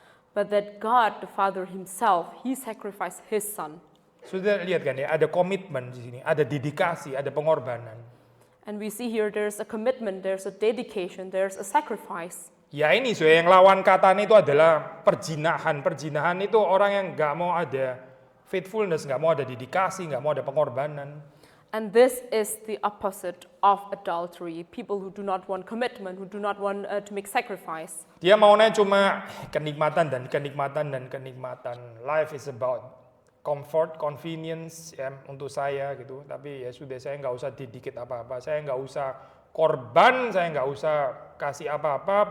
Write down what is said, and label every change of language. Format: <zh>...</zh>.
<en>But that God the Father Himself, He sacrificed His Son.</en> <id>Sudah lihat kan ya, ada komitmen di sini, ada dedikasi, ada pengorbanan.</id> <en>And we see here there's a commitment, there's a dedication, there's a sacrifice.</en> <id>Ya ini yang lawan katanya itu adalah perjinahan. Perjinahan itu orang yang nggak mau ada faithfulness, nggak mau ada dedikasi, nggak mau ada pengorbanan.</id> <en>And this is the opposite of adultery. People who do not want commitment, who do not want to make sacrifice.</en> <id>Dia maunya cuma kenikmatan dan kenikmatan dan kenikmatan.</id> <en>Life is about comfort, convenience</en> <id>ya, untuk saya gitu. Tapi ya sudah, saya nggak usah didikit apa-apa. Saya nggak usah korban, saya nggak usah kasih apa-apa.</id>